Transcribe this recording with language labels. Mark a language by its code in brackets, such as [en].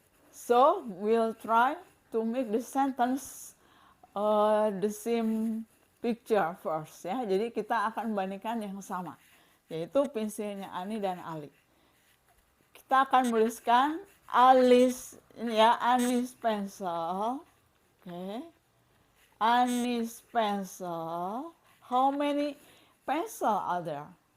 [en] So we'll try to make the sentence the same picture first ya. [id] Jadi kita akan bandingkan yang sama, yaitu pensilnya Ani dan Ali. Kita akan menuliskan Ali's ini ya, [en] Anis pencil. Okay. Anis pencil. How many pencil are there?